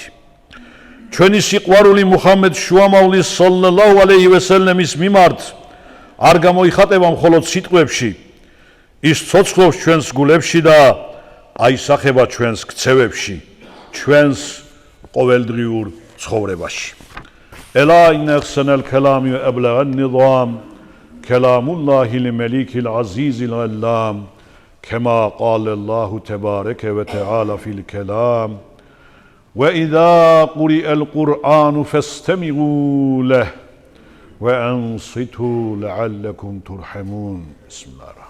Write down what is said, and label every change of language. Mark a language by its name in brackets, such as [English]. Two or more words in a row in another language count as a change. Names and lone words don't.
[Georgian] ჩვენი სიყვარული მუჰამედ შუამავლის [Arabic] صلى الله عليه وسلم [Georgian] მიმართ არ გამოიხატება მხოლოდ სიტყვებში, ის ცოცხლობს ჩვენს გულებში და აისახება ჩვენს ქცევებში, ჩვენს ყოველდღიურ ცხოვრებაში. [Arabic] ألا إن أحسن الكلام وأبلغ نظام كلام الله الملك العزيز العلام كما قال الله تبارك وتعالى في الكلام وإذا قرئ القرآن فاستمعوا له وأنصتوا لعلكم ترحمون. بسم الله الرحمن